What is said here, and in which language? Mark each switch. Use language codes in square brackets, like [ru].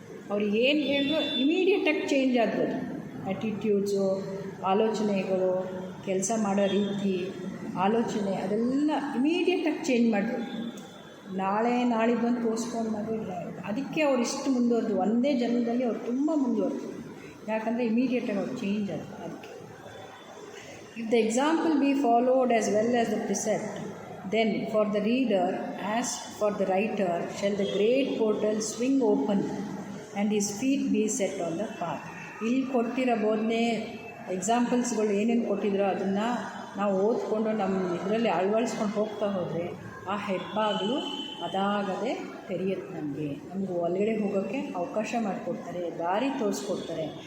[kn] ಅವ್ರು ಏನು ಹೇಳಿದ್ರು ಇಮಿಡಿಯೇಟಾಗಿ ಚೇಂಜ್ ಆದ್ರು. ಆ್ಯಟಿಟ್ಯೂಡ್ಸು, ಆಲೋಚನೆಗಳು, ಕೆಲಸ ಮಾಡೋ ರೀತಿ, ಆಲೋಚನೆ ಅದೆಲ್ಲ ಇಮಿಡಿಯೇಟಾಗಿ ಚೇಂಜ್ ಮಾಡಿದ್ರು. ನಾಳೆ ನಾಳಿದ್ದು ತೋರಿಸ್ಕೊಂಡು ಮಾಡಿಲ್ಲ. ಅದಕ್ಕೆ ಅವ್ರು ಇಷ್ಟು ಮುಂದುವರೆದು, ಒಂದೇ ಜನ್ಮದಲ್ಲಿ ಅವ್ರು ತುಂಬ ಮುಂದುವರೆದು. ಯಾಕಂದರೆ ಇಮಿಡಿಯೇಟಾಗಿ ಅವ್ರು ಚೇಂಜ್ ಆದರು. [en] ಅದಕ್ಕೆ if the example be followed as well as the precept, then for the reader as for the writer shall the great portal swing open and his feet be set on the path. [kn] ಇಲ್ಲಿ ಕೊಟ್ಟಿರೋ ಬೋಧನೆ ಎಕ್ಸಾಂಪಲ್ಸ್ಗಳು ಏನೇನು ಕೊಟ್ಟಿದ್ರೋ ಅದನ್ನು ನಾವು ಓದ್ಕೊಂಡು ನಮ್ಮ ಇದರಲ್ಲಿ ಅಳವಡಿಸ್ಕೊಂಡು ಹೋಗ್ತಾ ಹೋದರೆ ಆ ಹೆಬ್ಬಾಗಿಲು ಅದಾಗದೆ ತೆರೆಯುತ್ತೆ. ನಮಗೆ ಒಳಗಡೆ ಹೋಗೋಕ್ಕೆ ಅವಕಾಶ ಮಾಡಿಕೊಡ್ತಾರೆ, ದಾರಿ ತೋರಿಸ್ಕೊಡ್ತಾರೆ.